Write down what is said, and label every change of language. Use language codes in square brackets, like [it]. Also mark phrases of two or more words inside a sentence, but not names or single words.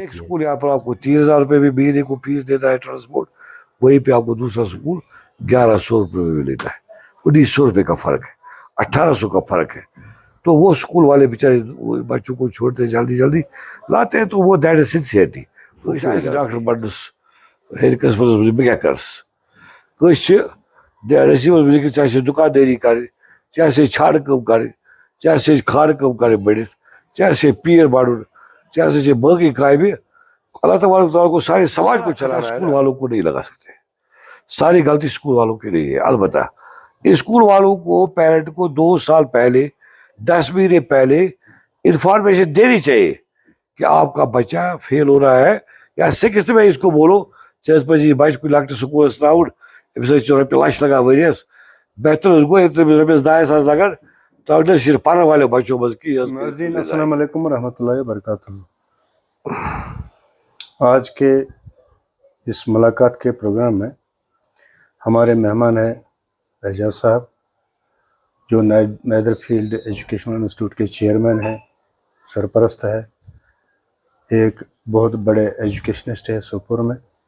[ur] ایک سکول یہاں پر آپ کو 3000 روپے بھی مہینے کو فیس دیتا ہے ٹرانسپورٹ، وہیں پہ آپ کو دوسرا سکول 1100 روپے بھی لیتا ہے. 1900 روپے کا فرق ہے، 1800 کا فرق ہے. تو وہ سکول والے بیچارے بچوں کو چھوڑتے جلدی لاتے ہیں، تو وہ [en] that is sincerity. [ks] ڈاکٹر بنس ہیٚرِ قٕسمَس منٛز بہٕ کیٛاہ کَرس. کٲنٛسہِ چھِ نصیٖبَس منٛز لیکھِتھ ژےٚ آسہِ دُکاندٲری کَرٕنۍ، ژےٚ آسہِ چھانہٕ کٲم کَرٕنۍ، ژےٚ آسہِ کھانہٕ کٲم کَرٕنۍ بٔڑِتھ، ژےٚ آسہِ پیٖر بَڑُن، ژےٚ آسہِ باقٕے کامہِ. [ur] اللہ تعالیٰ کو سارے سماج کو چلانا ہے، اسکول والوں کو نہیں لگا سکتے. ساری غلطی اسکول والوں کی نہیں ہے. البتہ اسکول والوں کو پیرنٹ کو 2 سال پہلے 10 مہینے پہلے انفارمیشن دینی چاہیے کہ آپ کا بچہ فیل ہو رہا ہے، یا 6th میں اس کو بولو [ks] ژےٚ پَزِ یہِ بچہ کُنہِ لۄکٹِس سکوٗلس ترٛاوُن، أمِس ٲسۍ رۄپیہِ لچھ لگان ؤریَس. بہتر حظ گوٚو ییٚلہِ تٔمِس رۄپیَس 2.5 لگان ترٛاوُن نہٕ صرف پرن والٮ۪و بچوں منٛز کِہیٖنۍ. [ar] السلام علیکم ورحمۃ اللہ وبرکاتہ. [ur] آج کے اس ملاقات کے پروگرام میں ہمارے مہمان ہیں اعجاز صاحب، جو نیدر فیلڈ ایجوکیشنل انسٹیٹیوٹ کے چیئرمین ہیں، سرپرست ہے، ایک بہت بڑے ایجوکیشنسٹ ہے سوپور میں.